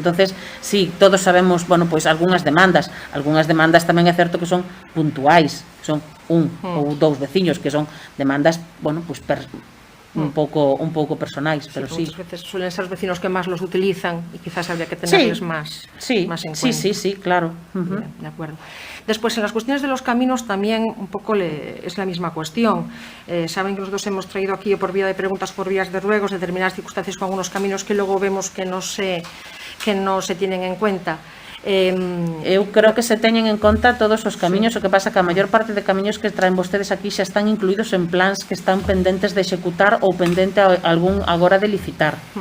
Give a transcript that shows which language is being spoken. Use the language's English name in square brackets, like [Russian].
[Spanish] Entonces, sí, todos sabemos, [Galician] bueno, pois algunhas demandas tamén é certo que son puntuais, son un ou dous veciños que son demandas, bueno, pois un pouco personais, pero sí. [Spanish] Muchas veces suelen ser los vecinos que más los utilizan y quizás habría que tenerles más en cuenta. Sí, claro. Bien, de acuerdo. Después, en las cuestiones de los caminos también un poco es la misma cuestión. Saben que nosotros hemos traído aquí por vía de preguntas, por vías de ruegos, determinadas circunstancias con algunos caminos que luego vemos que no se tienen en cuenta. [Galician] Eu creo que se teñen en conta todos os camiños, o que pasa que a maior parte de camiños que traen vostedes aquí xa están incluídos en plans que están pendentes de executar ou pendente algún agora de licitar.